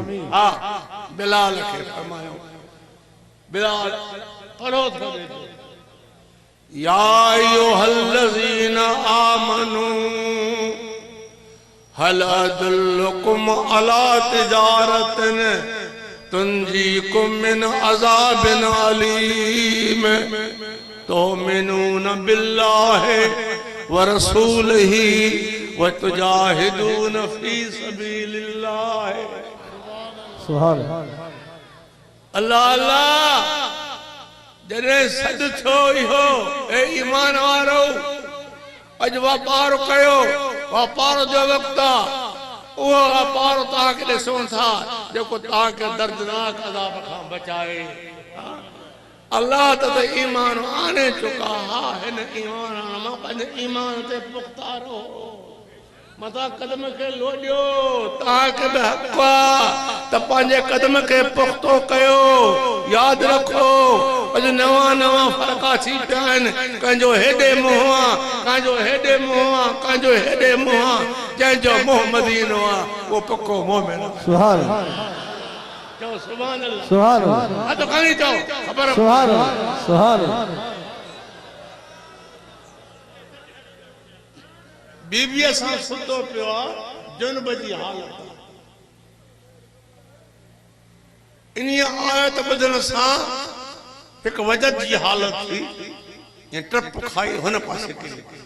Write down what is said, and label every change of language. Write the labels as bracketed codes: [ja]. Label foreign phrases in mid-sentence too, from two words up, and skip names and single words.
[sd] हाँ बिलाल के फरमायो बिलाल पढ़ो तो [ar] يا أيها الذين آمنوا هل أدلكم على تجارة تنجيكم من عذاب أليم تؤمنون بالله ورسوله وتجاهدون في سبيل الله [sd] सुभान अल्लाह अल्लाह जॾहिं सॾ थियो इहो ए ईमान वारो अॼु वापार कयो वापार जो वक़्तु आहे उहो वापार तव्हांखे ॾिसूं था जेको तव्हांखे दर्दनाक अज़ाब खां बचाए अल्लाह त ईमान आने चुका हा हिन ईमान मां पंहिंजे ईमान ते पुख्ता रहो मथा कदम के लोडियो ताके हक़ा त पंहिंजे कदम के पुख्तो कयो याद रखो अॼु नवा नवा फरका थी पिया आहिनि कंहिंजो हेॾे मुंहुं आहे कंहिंजो हेॾे मुंहुं आहे कंहिंजो हेॾे मुंहुं आहे जंहिंजो मुंहुं मदीनो आहे उहो पको मोमिन सुभान चओ [ar] سبحان الله [sd] सुभान हा तो खणी चओ ख़बर सुभान सुभान बीबीअ सां सुतो पियो आहे जुनब जी हालत इन आयत ॿुधण सां हिकु वजद जी हालत थी ऐं टप खाई हुन पासे किरी